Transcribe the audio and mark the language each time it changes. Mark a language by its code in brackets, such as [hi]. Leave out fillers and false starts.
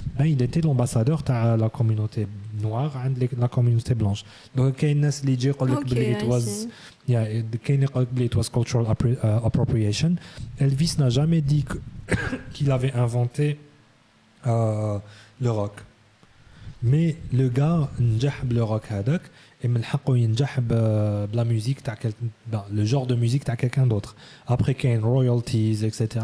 [fr] Ben il était l'ambassadeur [ar] تاع [fr] la communauté noire [ar] عند [fr] la communauté blanche. [ar] Donc كاين الناس اللي يجي يقول لك بلي [en] it was [ar] كاين يقول لك بلي [en] it was cultural appropriation. [fr] Elvis n'a jamais dit qu'il avait inventé le rock. Mais le gars [ar] نجح بالle [fr] rock [ar] هذاك [fr] et [ar] من حقه ينجح بلا [fr] musique [ar] تاع [fr] le genre de musique تاع quelqu'un d'autre. Après [ar] كاين [fr] royalties etc.